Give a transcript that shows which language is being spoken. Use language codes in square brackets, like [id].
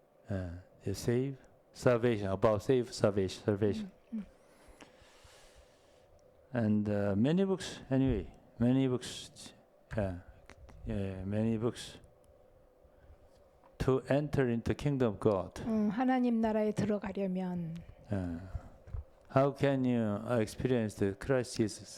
[en] You save salvation, about salvation. And many books anyway, many books to enter into kingdom of God. [ko] 하나님 나라에 들어가려면 [en] How can you experience the Christ Jesus?